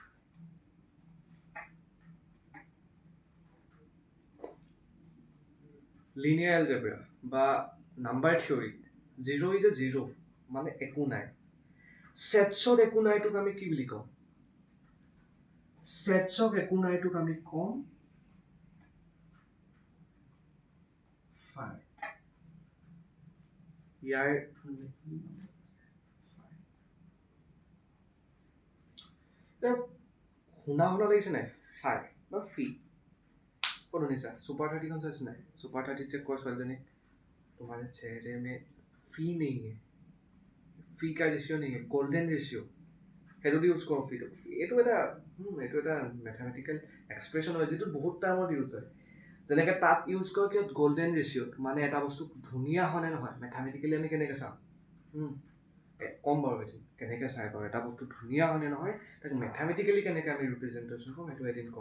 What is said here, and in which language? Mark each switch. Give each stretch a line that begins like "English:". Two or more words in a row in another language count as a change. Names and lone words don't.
English: linear algebra
Assamese: বা
English: number theory 0 is a 0
Assamese: মানে একো নাই ছেটছত একো নাইটোক আমি কি বুলি কওঁ ছেটছক একো নাইটোক আমি কম ইয়াৰ শুনা লাগিছে নাই ফাই বা ফি কোন শুনিছা সুপার 30 খন চাইছ নাই সুপার 30 চেক কৰ ছোৱালীজনী
Hindi: तुम्हारे चेहरे में फी नहीं है फी का रेशियो नहीं है
English: golden ratio
Assamese: সেইটো ইউজ কৰোঁ ফিটো এইটো এটা
English: mathematical expression
Assamese: হয় যিটো বহুত টাইমত ইউজ হয় যেনেকৈ তাত ইউজ কৰে কিয়
English: golden ratio
Assamese: মানে এটা বস্তু ধুনীয়া হয়নে নহয় মেথামেটিকেলি আমি কেনেকৈ চাওঁ কম বাৰু এদিন কেনেকৈ চাই বাৰু এটা বস্তু ধুনীয়া হয়নে নহয় তাক মেথামেটিকেলি কেনেকৈ আমি ৰিপ্ৰেজেণ্টেশ্যন কৰোঁ সেইটো এদিন কম